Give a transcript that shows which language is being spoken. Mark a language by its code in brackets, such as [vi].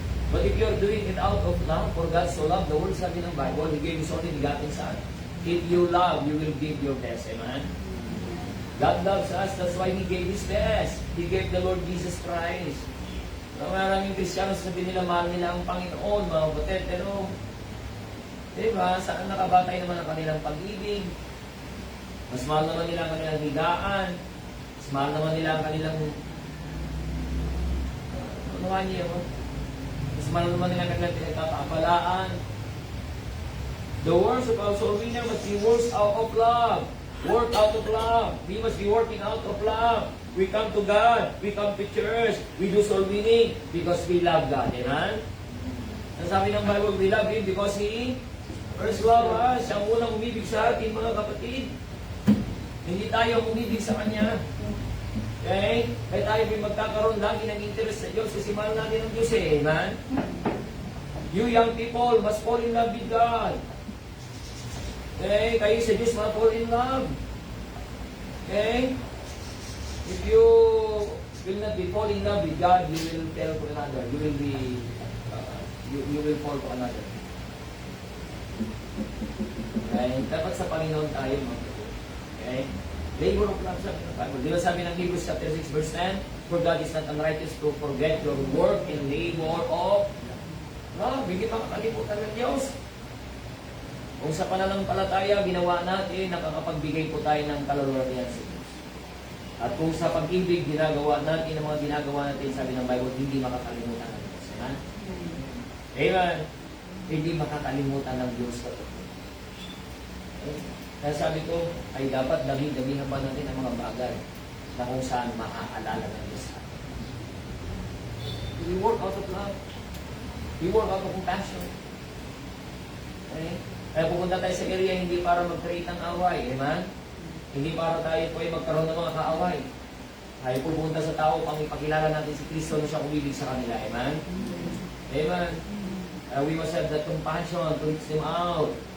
[en] But if you're doing it out of love, for God so loved the world, [tl] sabi ng [en] Bible, He gave His only begotten Son. If you love, you will give your best. Amen? God loves us, that's why He gave His best. He gave the Lord Jesus Christ. [tl] Maraming Kristiyano sabi nila, mahal nila ang Panginoon, mga kapatid, pero diba, saan nakabatay naman ang kanilang pag-ibig? Mas mahal naman nila ang kanilang higaan. Mas mahal naman nila ang kanilang ano niyo? Mas mahal naman nila ang kanilang pinagkakabalaan. [en] The words of our soul winner must be words out of love. Work out of love. We must be working out of love. We come to God. We come to church. We do soul winning because we love God. Amen? [tl] Ang sabi ng [en] Bible, we love Him because He first loved us. [tl] Siya ang unang umibig sa atin, mga kapatid. Hindi tayo umibig sa Kanya. Okay? Kaya tayo may magkakaroon lagi ng interest sa Diyos kasi mahal natin ang Diyos eh. Amen? [en] You young people must fall in love with God. Okay? [tl] Kayo sa Diyos [en] must fall in love. Okay? If you will not be fall in love with God, you will tell for another. You will be, you will fall for another. Okay? [tl] Dapat sa Panginoon tayo, mga kapatid. [en] Okay? Labor of love, [tl] sabi ng Bible. Di ba sabi ng [en] Hebrews chapter 6 verse 10, for God is not unrighteous to forget your work and labor of love. [tl] Hindi makakalimutan ng Diyos. Kung sa pananampalataya, ginawa natin, nakakapagbigay po tayo ng kaluluwa niya sa Diyos. At kung sa pag-ibig, ginagawa natin, ang mga ginagawa natin, sabi ng Bible, hindi makakalimutan ng Diyos. Amen? Amen? Hindi makakalimutan ng Diyos. Kaya sabi ko, ay dapat dami-damihan pa natin ang mga bagay na kung saan maaalala ng Diyos. [en] We work out of love. We work out of compassion. Okay? [tl] Kaya pupunta tayo sa area hindi para mag-create ng away. Amen? Hindi para tayo po ay magkaroon ng mga kaaway. Tayo pupunta sa tao pang ipakilala natin si Kristo na siya umibig sa kanila. Amen? Amen? [en] We must have that compassion to reach them out.